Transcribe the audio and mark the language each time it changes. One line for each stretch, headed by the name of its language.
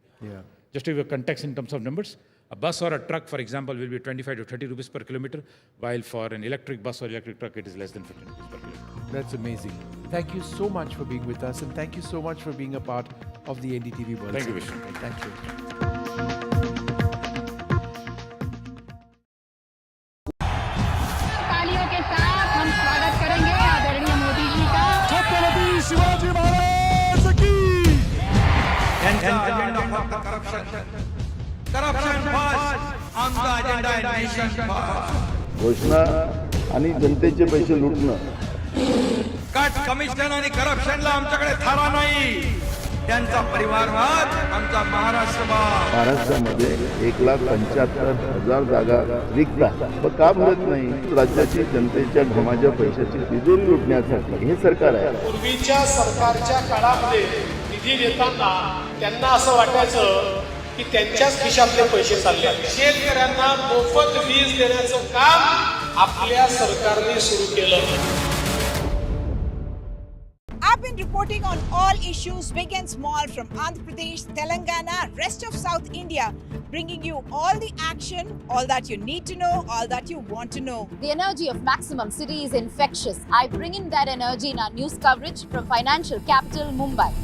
English: Yeah. Just to give you a context in terms of numbers, a bus or a truck, for example, will be 25 to 30 rupees per kilometer, while for an electric bus or electric truck, it is less than 15 rupees per kilometer. That's amazing. Thank you so much for being with us, and thank you so much for being a part of the NDTV World Thank you, Summit. Vishnu. Thank you.
Hindi: तालियों के साथ हम स्वागत करेंगे आदरणीय मोदी जी का। छत्रपति शिवाजी महाराज की।
English: Corruption first.
Marathi: आमचा agenda आहे
English: Nation first.
Marathi: घोषणा आणि जनतेचे पैसे लुटणं. कट कमिशन आणि करप्शनला आमच्याकडे थारा नाही. त्यांचा परिवारवाद आमचा महाराष्ट्रवाद. महाराष्ट्रामध्ये 1,75,000 जागा रिक्त आहेत. मग का भरत नाही? राज्याची जनतेच्या घमाच्या पैशाची तिजोरी लुटण्यासाठी हे सरकार आहे. पूर्वीच्या सरकारच्या काळामध्ये निधी देताना त्यांना असं वाटायचं की त्यांच्याच खिशातले पैसे चालले. शेतकऱ्यांना मोफत वीज देण्याचं काम आपल्या सरकारने सुरू केलं.
English: I've been reporting on all issues, big and small, from Andhra Pradesh, Telangana, rest of South India, bringing you all the action, all that you need to know, all that you want to know. The energy of Maximum City is infectious. I bring in that energy in our news coverage from financial capital Mumbai.